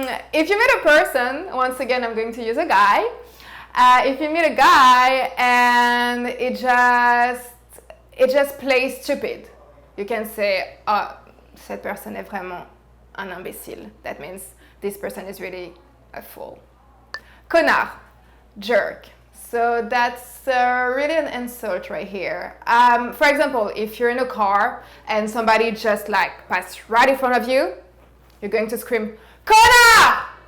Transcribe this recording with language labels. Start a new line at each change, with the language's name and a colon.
English: If you meet a person, once again I'm going to use a guy, if you meet a guy and it just plays stupid, you can say, oh,
French: cette personne est vraiment un imbécile.
English: That means this person is really a fool. Connard, jerk. So that's really an insult right here. For example, if you're in a car and somebody just like passed right in front of you, you're going to scream, connard!